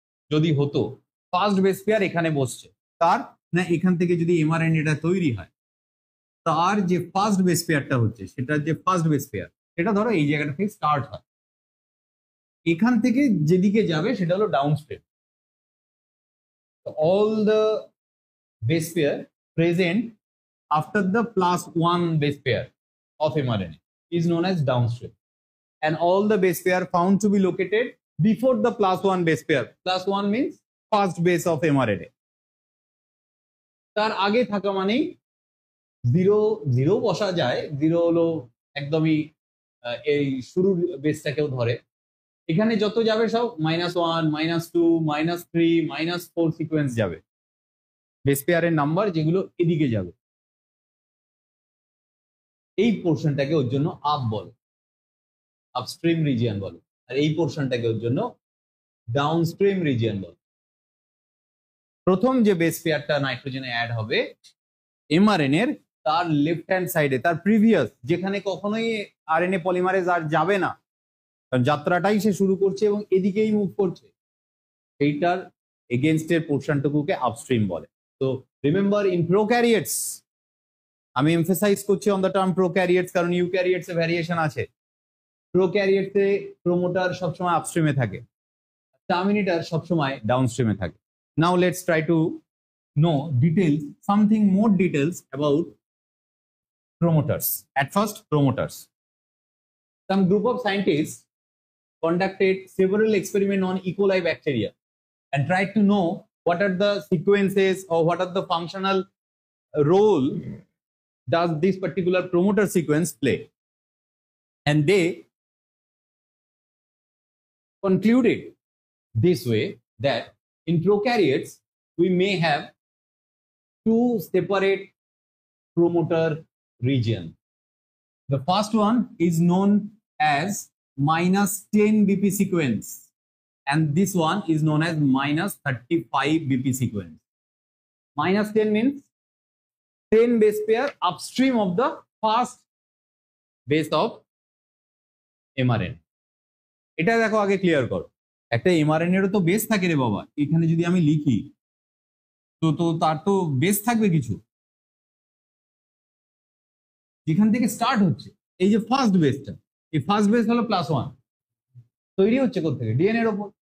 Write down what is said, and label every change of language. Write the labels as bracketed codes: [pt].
[bn] যদি হতো first base pair এখানে বসছে, তার না এখান থেকে যদি mRNA তৈরি হয়, তার যে ফার্স্ট বেস পেয়ারটা হচ্ছে সেটার যে ফার্স্ট বেস পেয়ার সেটা ধরো এই জায়গাটা থেকে স্টার্ট হয়, এখান থেকে যেদিকে যাবে সেটা হলো downstream. [en] All the base pair present after the +1 base pair of mRNA is known as downstream, and all the base pair found to be located before the +1 base pair. +1 means first base of mRNA. [bn] তার আগে থাকা মানেই 0 বসা যায়, 0 হলো একদমই এই শুরুর বেসটাকেও ধরে, এখানে যত যাবে সব -1, -2, -3, -4 সিকোয়েন্স যাবে, বেস পেয়ারের নাম্বার যেগুলো এদিকে যাবে। এই পোর্শনটাকে ওর জন্য আপ বলে, আপস্ট্রিম রিজিয়ন বলে, আর এই পোর্শনটাকে ওর জন্য ডাউনস্ট্রিম রিজিয়ন বলে। প্রথম যে বেস পেয়ারটা নাইট্রোজেনে অ্যাড হবে mRNA এর, তার লেফট হ্যান্ড সাইডে, তার প্রিভিয়াস, যেখানে কখনোই আরএনএ পলিমারেজ আর যাবে না, কারণ যাত্রাটাই সে শুরু করছে এবং এদিকেই মুভ করছে, সেইটার এগেনস্টের পোর্শনটুকুকে আপস্ট্রিম বলে। তো [en] remember, in prokaryotes, [bn] আমি এমফেসাইজ করছি [en] on the term prokaryotes [bn] কারণ ইউক্যারিয়েটস এ ভ্যারিয়েশন আছে। প্রোক্যারিয়েটসে প্রোমোটার সবসময় আপস্ট্রিমে থাকে, টার্মিনেটর সবসময় ডাউনস্ট্রিমে থাকে। [en] Now let's try to know details, something more details about promoters. At first, promoters. Some group of scientists conducted several experiments on E. coli bacteria and tried to know what are the sequences or what are the functional role does this particular promoter sequence play. And they concluded this way that in prokaryotes, we may have two separate promoter regions. The first one is known as -10 BP sequence, and this one is known as -35 BP sequence. -10 means 10 base pair upstream of the first base of mRNA. [bn] এটা দেখো আগে clear করো, একটা mRNA এরও তো base থাকে রে বাবা। এখানে যদি আমি লিখি তো তো তার তো বেস থাকবে কিছু, যেখান থেকে স্টার্ট হচ্ছে। এই যে ফার্স্ট বেসটা, এই ফার্স্ট বেস হলো +1, তৈরি হচ্ছে কোথা থেকে? ডিএনএ এর উপর।